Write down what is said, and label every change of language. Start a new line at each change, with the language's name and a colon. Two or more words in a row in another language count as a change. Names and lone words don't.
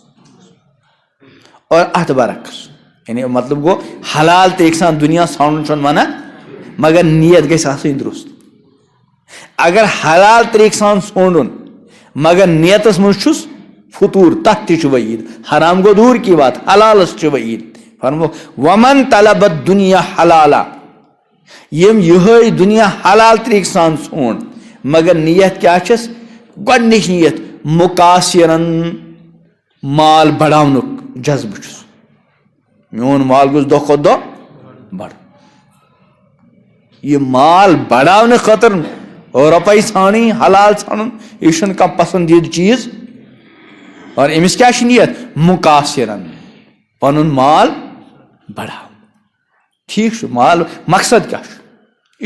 Kashmiri: اور اتھ برعکس یعنی مطلب گوٚو حلال طریقہٕ سان دُنیا ژھانڈُن چھُنہٕ ونان مگر نیت گژھِ آسٕنۍ درست اگر حلال طریقہٕ سان ژھانڈُن مگر نیتس منٛز چھُس فطوٗر تتھ تہِ چھُ وعیٖد حرام گوٚو
Urdu: دوٗر کی بات
Kashmiri: حلالس چھُ وعیٖد فرمو
Arabic: ومن طلب الدنیا حلالا
Kashmiri: یم یہے دنیا حلال طریقہٕ سان ژھونڈ مگر نیت کیاہ چھس گۄڈنِچ نیت مُقاصِرن مال بڑاونُک جذبہٕ چھُس میون مال گوٚژھ دۄہ کھۄتہٕ دۄہ بڑُن یہ مال بڑاونہٕ خٲطرٕ رۄپے ژھانڈٕنۍ حلال ژھانڈُن یہ چھُنہٕ کانٛہہ پسندیدٕ چیٖز اور أمِس کیاہ چھِ نیت مُقاصِرن پنُن مال بڑاوُن ٹھیٖک چھُ مال مقصد کیاہ چھُ یہ